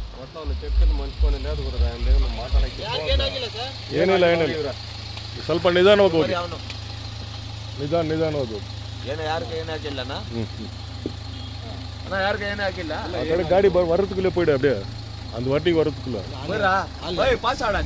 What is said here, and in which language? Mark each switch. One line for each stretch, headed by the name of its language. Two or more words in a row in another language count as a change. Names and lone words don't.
Kannada: ಏನಿಲ್ಲ ಸ್ವಲ್ಪ ನಿಧಾನವಾಗಿ ಹೋಗಿ ನಿಧಾನವಾಗಿ ಹೋಗಿ ಯಾರಿಗೆ ಏನಾಗಿಲ್ಲನಾ ಯಾರಿಗೆ ಏನಾಗಿಲ್ಲ
Tamil: ಗಾಡಿ வரதுக்குள்ளே போயிடு அப்படியே அந்த வாட்டிக்கு வரதுக்குள்ள பாஸ் ஆடா